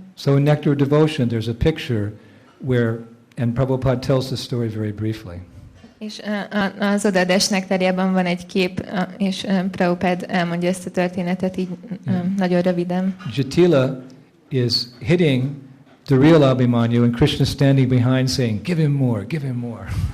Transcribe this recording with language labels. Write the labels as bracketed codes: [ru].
[en] So in Nectar Devotion there's a picture where, and Prabhupada tells the story very briefly. [hu] És az odaadás nektárjában van egy kép, és Prabhupada elmondja ezt a történetet így nagyon röviden. [en] Jatila is hitting the real Abhimanyu, and Krishna standing behind saying, "Give him more, give him more."